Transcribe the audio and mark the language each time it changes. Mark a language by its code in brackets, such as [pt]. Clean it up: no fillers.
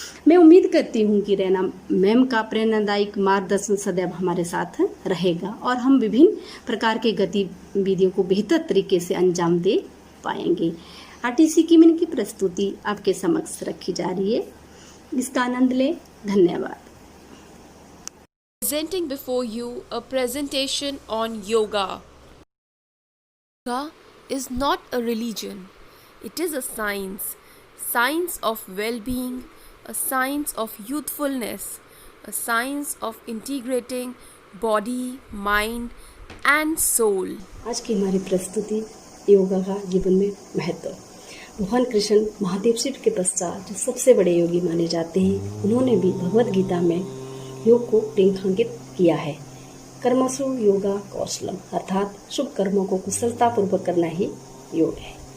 [hi] मैं उम्मीद करती हूँ कि रैना मैम का प्रेरणादायक मार्गदर्शन सदैव हमारे साथ रहेगा और हम विभिन्न प्रकार के गतिविधियों को बेहतर तरीके से अंजाम दे पाएंगे। आरटीसी कीमीन की प्रस्तुति आपके समक्ष रखी जा रही है, इसका आनंद लें। धन्यवाद। [en] Presenting before you a presentation on yoga. Yoga is not a religion, it is a science of well-being, a science of youthfulness, a science of integrating body, mind and soul. [hi] आज की हमारी प्रस्तुति योगा का जीवन में महत्व। भगवान कृष्ण महादेव शिव के पश्चात जो सबसे बड़े योगी माने जाते हैं, उन्होंने भी भगवद गीता में योग को रेखांकित किया है। [sa] कर्मसु योगा कौशलम, [hi] अर्थात शुभ कर्मों को कुशलता पूर्वक करना ही योग है।